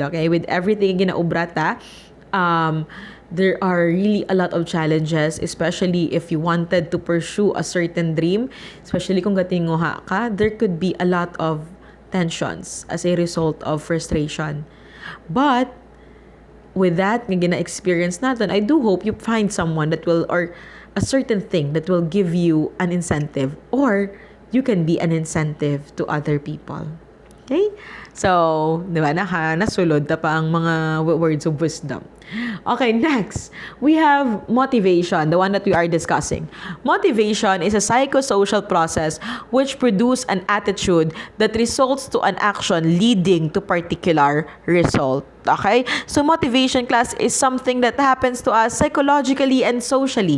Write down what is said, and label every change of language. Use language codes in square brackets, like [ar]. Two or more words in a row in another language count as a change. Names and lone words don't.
[en] Okay? With everything ginaubrata, there are really a lot of challenges, especially if you wanted to pursue a certain dream, [hil] especially kung gatinguha ka, [en] there could be a lot of tensions as a result of frustration. But with that [hil] nga gina-experience natin, [en] I do hope you find someone that will, or a certain thing that will give you an incentive, or you can be an incentive to other people. Okay? So, [hil] di ba, nasulod na pa ang mga [en] words of wisdom. Okay, next, we have motivation, the one that we are discussing. Motivation is a psychosocial process which produces an attitude that results to an action leading to particular result. Okay? So, motivation class is something that happens to us psychologically and socially.